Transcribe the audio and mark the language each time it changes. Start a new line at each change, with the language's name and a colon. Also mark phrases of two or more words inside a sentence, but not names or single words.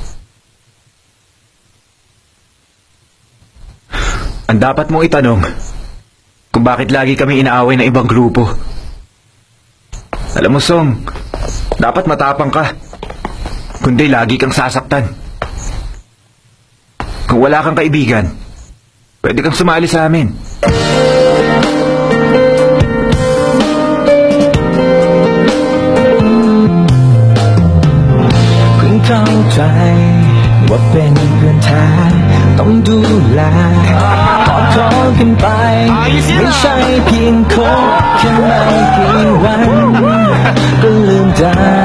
Filipino: Ang dapat mong itanong, kung bakit lagi kami inaaway ng ibang grupo. Alam mo, Song, dapat matapang ka. Kundi lagi kang sasaktan. Kung wala kang kaibigan, pwede kang sumali sa amin.
Thai: คุณเข้าใจว่าเป็นเพื่อนแท้ต้องดูแลกอดคอกันไป ไม่ใช่เพียงคบแค่ไม่กี่วันก็ลืมได้